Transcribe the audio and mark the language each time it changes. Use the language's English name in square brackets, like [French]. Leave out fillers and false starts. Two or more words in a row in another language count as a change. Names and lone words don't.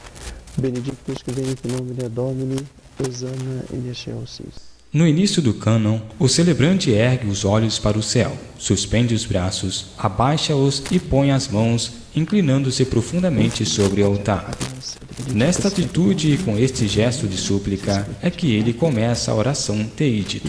[Latin] Benedictus que venit in nomine Domini, Hosanna in excelsis. [Portuguese] No início do cânon, o celebrante ergue os olhos para o céu, suspende os braços, abaixa-os e põe as mãos, inclinando-se profundamente sobre o altar. Nesta atitude e com este gesto de súplica é que ele começa a oração teídito.